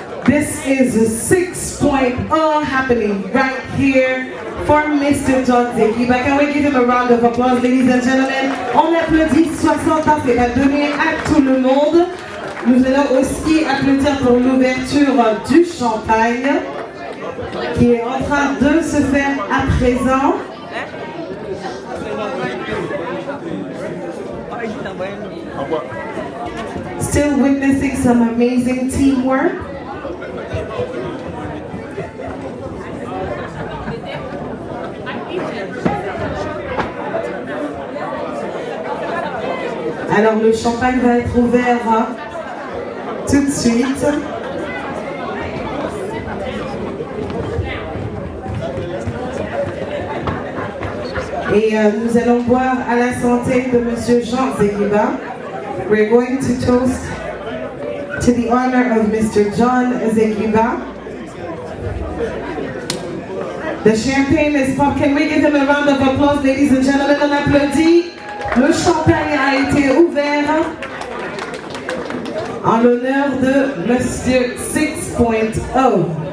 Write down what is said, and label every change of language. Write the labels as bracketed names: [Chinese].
[English] This is a 6.0 happening right here for Mr. John Zeguiba. Can we give him a round of applause, ladies and gentlemen? [French] On applaudit 60 ans, c'est pas donné à tout le monde. Nous allons aussi applaudir pour l'ouverture du champagne qui est en train de se faire à présent. [English] Still witnessing some amazing teamwork. [French] Alors le champagne va être ouvert tout de suite. Et nous allons boire à la santé de Monsieur John Zeguiba. [English] We're going to toast to the honor of Mr. John Zeguiba. The champagne is popped. Can we give him a round of applause, ladies and gentlemen? [French] On applaudit. Le champagne a été ouvert en l'honneur de Monsieur 6.0.